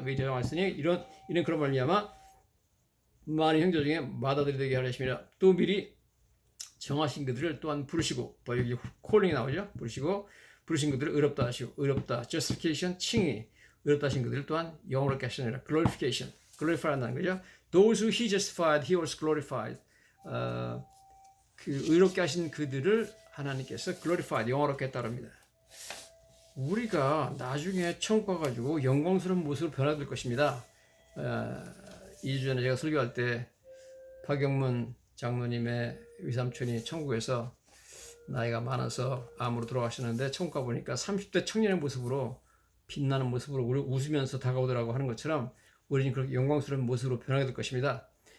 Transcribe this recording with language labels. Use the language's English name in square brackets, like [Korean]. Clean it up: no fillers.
[Korean] 미리 정하였으니 이런 그런 말미암아 많은 형제 중에 맏아들이 되게 하려 하심이라. 또 미리 정하신 그들을 또한 부르시고, 여기 콜링이 나오죠. 부르신 그들을 의롭다 하시고, 의롭다 justification 칭의, 의롭다 하신 그들을 또한 영원롭게 하시느니라. glorification, glorify 한다는 거죠. [English] Those who he justified, he also glorified. [Korean] 그 의롭게 하신 그들을 하나님께서 glorified, 영원롭게 했다고 합니다. 우리가 나중에 천국 가가지고 영광스러운 모습으로 변화될 것입니다. 2주 전에 제가 설교할 때 박영문 장로님의 위삼촌이 천국에서 나이가 많아서 암으로 돌아가셨는데 천국 가보니까 30대 청년의 모습으로 빛나는 모습으로 웃으면서 다가오더라고 하는 것처럼 우리는 그렇게 영광스러운 모습으로 변하게 될 것입니다.